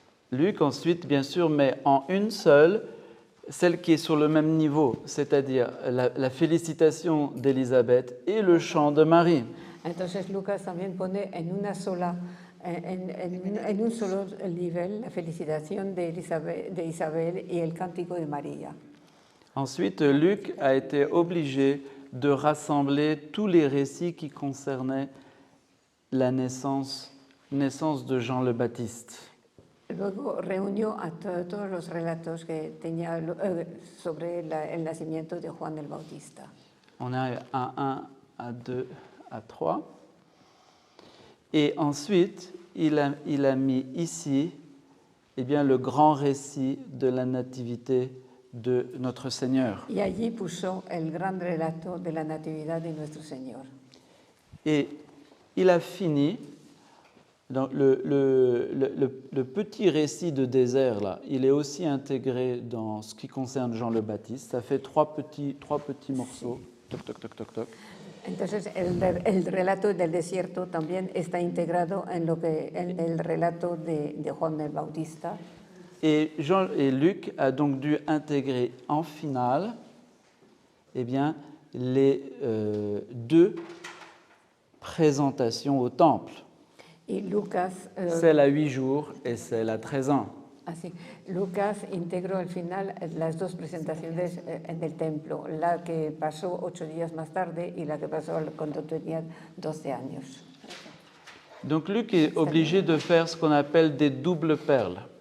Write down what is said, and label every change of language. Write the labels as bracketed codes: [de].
[fr] Luc, ensuite, bien sûr, met en une seule celle qui est sur le même niveau, c'est-à-dire la félicitation d'Élisabeth et le chant de Marie. [es] Entonces Lucas también pone en una sola, en un solo nivel, la felicitación de Isabel y el cántico de María. [fr] Ensuite, Luc a été obligé de rassembler tous les récits qui concernaient la naissance de Jean le Baptiste. [es] Luego reunió a todos los relatos que tenía sobre el nacimiento de Juan el Bautista. [fr] On a à 1, à 2, à 3. Et ensuite, il a mis ici eh bien, le grand récit de la nativité de notre Seigneur. [es] Y allí puso el gran relato de la natividad de nuestro Señor. [fr] Et il a fini. Donc le petit récit de désert, là, il est aussi intégré dans ce qui concerne Jean le Baptiste. Ça fait trois petits morceaux. Toc, toc, toc, toc, toc. [es] Entonces, el relato del desierto también está integrado en el relato de Juan el Bautista. [fr] Et Luc a donc dû intégrer en finale eh bien, les deux présentations au temple. [es] Y Lucas, [fr] celle à 8 jours et celle à 13 ans. [es] Así, Lucas integró al final las dos presentaciones en el templo, la que pasó 8 días más tarde y la que pasó cuando tenía 12 años. [fr] Donc Luc est obligé de faire ce qu'on appelle des doubles perles.